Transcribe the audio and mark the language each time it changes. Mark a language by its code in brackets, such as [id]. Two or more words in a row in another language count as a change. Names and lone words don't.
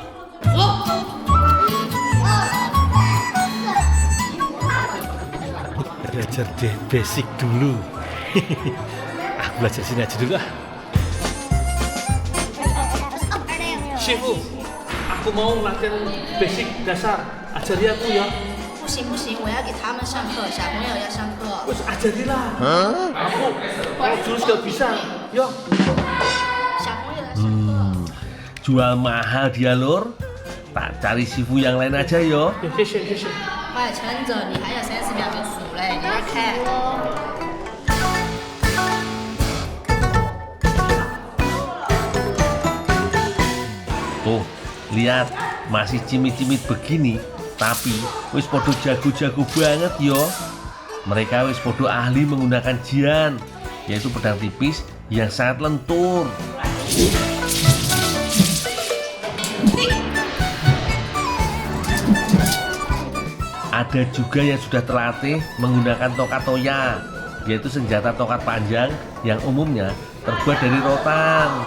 [id] Belajar deh basic dulu. Aku belajar sini aja dulu ah. Shifu, aku mau latihan basic dasar. Ajari aku ya. [zh] 不行不行，我要给他们上课，小朋友要上课。 [jv] Wes ajarilah. [id] Aku kalau jurus gak bisa. Yo. [zh] 小朋友要上课。 [id] Jual mahal dia lor. Tak cari Shifu yang lain aja yo. [zh] 谢谢谢谢。快撑着，你还有30秒就数嘞，你要看。 [id] Tuh, lihat, masih cimit-cimit begini, tapi [jv] wis podo jago-jago [id] banget yo. Mereka [jv] wis podo [id] ahli menggunakan jian, yaitu pedang tipis yang sangat lentur. Ada juga yang sudah terlatih menggunakan tokat toya, yaitu senjata tokat panjang yang umumnya terbuat dari rotan.